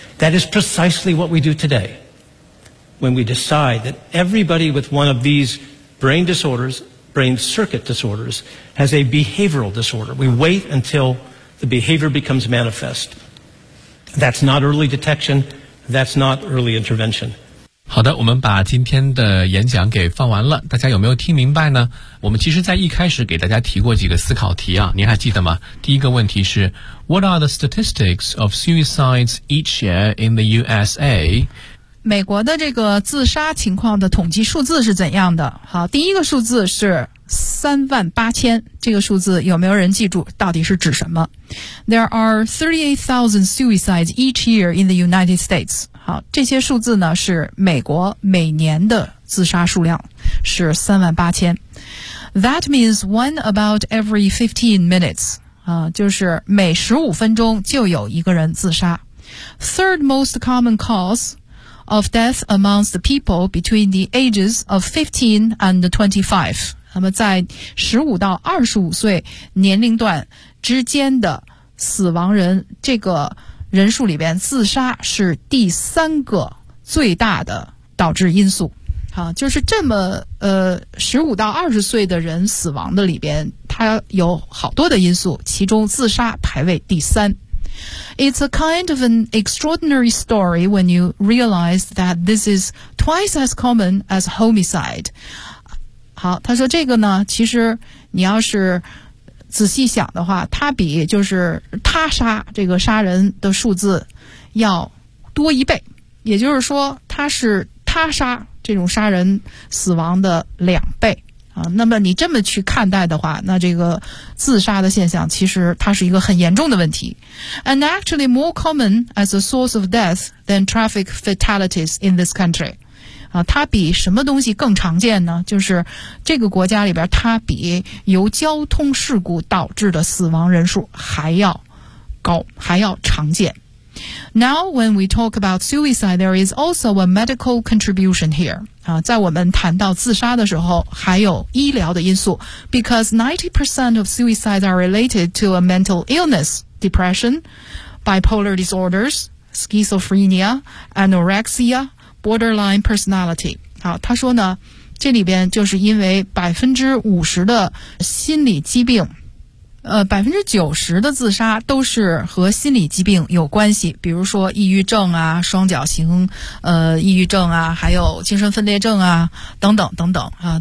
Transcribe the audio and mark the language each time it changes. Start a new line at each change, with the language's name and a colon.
English: That is precisely what we do today when we decide that everybody with one of these brain disorders, brain circuit disorders, has a behavioral disorder. We wait until the behavior becomes manifest. That's not early detection. That's not early intervention.
Chinese: 好的，我们把今天的演讲给放完了，大家有没有听明白呢？我们其实在一开始给大家提过几个思考题啊，您还记得吗？第一个问题是
English: What are the statistics of suicides each year in the USA?
Chinese: 美国的这个自杀情况的统计数字是怎样的？好，第一个数字是38,000，这个数字有没有人记住到底是指什么？
English: There are 38,000 suicides each year in the United States。
Chinese: 好，这些数字呢是美国每年的自杀数量是38,000。
English: That means one about every 15 minutes,
Chinese: 就是每15分钟就有一个人自杀。
English: Third most common cause of death amongst the people between the ages of 15 and 25.
Chinese: 那么在15到25岁年龄段之间的死亡人这个人数里边自杀是第三个最大的导致因素。好，就是这么15到20岁的人死亡的里边它有好多的因素，其中自杀排位第三。
English: It's a kind of an extraordinary story when you realize that this is twice as common as homicide.
Chinese: 好，他说这个呢其实你要是仔细想的话，它比就是他杀这个杀人的数字要多一倍，也就是说它是他杀这种杀人死亡的两倍啊。那么你这么去看待的话，那这个自杀的现象其实它是一个很严重的问题。
English: And actually more common as a source of death than traffic fatalities in this country.
Chinese: 啊，它比什么东西更常见呢？就是这个国家里边它比由交通事故导致的死亡人数还要高，还要常见。
English: Now, when we talk about suicide, there is also a medical contribution here.
Chinese: 在我们谈到自杀的时候，还有医疗的因素。
English: Because 90% of suicides are related to a mental illness, depression, bipolar disorders, schizophrenia, anorexia, borderline personality.
Chinese: 好，他说呢，这里边就是因为 50% 的心理疾病90% 的自杀都是和心理疾病有关系，比如说抑郁症啊，双绞型抑郁症啊，还有精神分裂症啊等等等等啊。